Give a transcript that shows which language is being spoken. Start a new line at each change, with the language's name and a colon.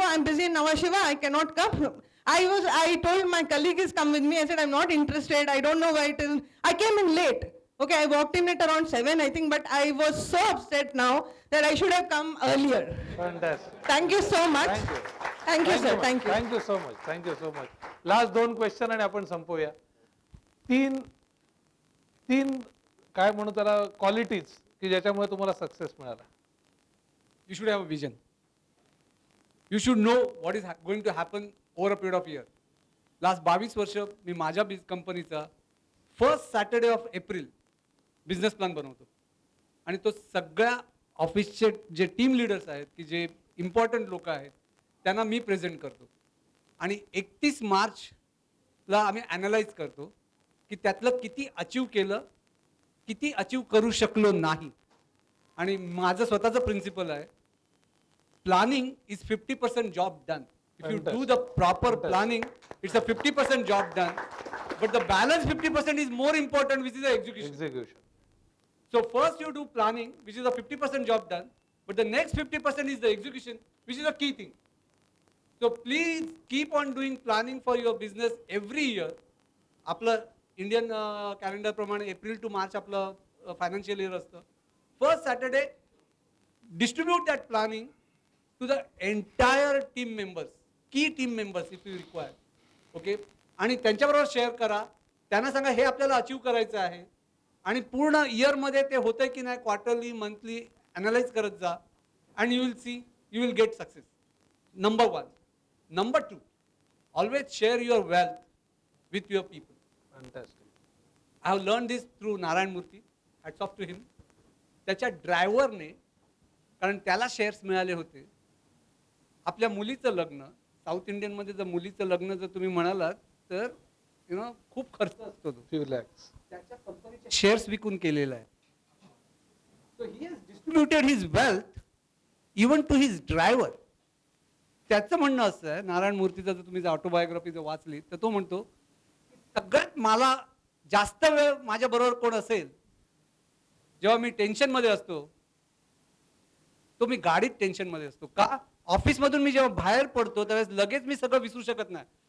English: I'm busy in Nhava Sheva. I cannot come. I told my colleague is come with me. I said, I'm not interested. I don't know why it is. I came in late. Okay, I walked in at around 7, I think, but I was so upset now that I should have come earlier. Fantastic. Thank you so much. Thank you. Thank you, sir. Thank you. Thank you so much. Thank you so much.
Marathi: Last 2 question आणि आपण संपवूया. तीन काय म्हणू त्याला qualities की ज्याच्यामुळे तुम्हाला सक्सेस मिळाला.
English: You should have a vision. You should know what is going to happen over a period of year.
Marathi: Last 22 वर्ष मी माझ्या कंपनीचा first Saturday of April business plan बनवतो, आणि तो सगळ्या ऑफिसचे जे टीम लीडर्स आहेत की जे इम्पॉर्टंट लोक आहेत त्यांना मी प्रेझेंट करतो, आणि 31 मार्चला आम्ही ॲनालाइज करतो की त्यातलं किती अचीव केलं, किती अचीव करू शकलो नाही. आणि माझं स्वतःचं प्रिन्सिपल आहे,
English: Planning is 50% job done. If you do the proper planning, it's a 50% job done, but the balance 50% is more important, which is the execution. So first you do planning, which is a 50% job done, but the next 50% is the execution, which is a key thing. So please keep on doing planning for your business every year.
Marathi: आपलं Indian calendar प्रमाणे April to March आपलं financial year असतं.
English: First Saturday distribute that planning to the entire team members, की team members if you require.
Marathi: Okay, आणि त्यांच्याबरोबर share करा, त्यांना सांगा हे आपल्याला अचीव करायचं आहे, आणि पूर्ण इयरमध्ये ते होतंय की नाही क्वार्टरली मंथली ॲनालाइज करत जा,
English: And you will see you will get success. Number 1. Number 2, always share your wealth with your people. Fantastic. I have learned this through Narayan Murthy. Hats off to him.
Marathi: त्याच्या ड्रायव्हरने कारण त्याला shares मिळाले होते. आपल्या मुलीचं लग्न साऊथ इंडियनमध्ये जर मुलीचं लग्न जर तुम्ही म्हणालात तर खूप खर्च असतो तो.
English: Few lakhs.
Marathi: त्याच्या कंपनीचे शेअर्स विकून केलेला आहे.
English: So he has distributed his wealth even to his driver.
Marathi: त्याचं म्हणणं असं आहे, नारायण मूर्तीचं जर तुम्ही ऑटोबायोग्राफी जर वाचली तर तो म्हणतो सगळ्यात मला जास्त वेळ माझ्या बरोबर कोण असेल जेव्हा मी टेन्शन मध्ये असतो तो मी गाडीत टेन्शन मध्ये असतो. का? ऑफिसमधून मी जेव्हा बाहेर पडतो त्यावेळेस लगेच मी सगळं विसरू शकत नाही.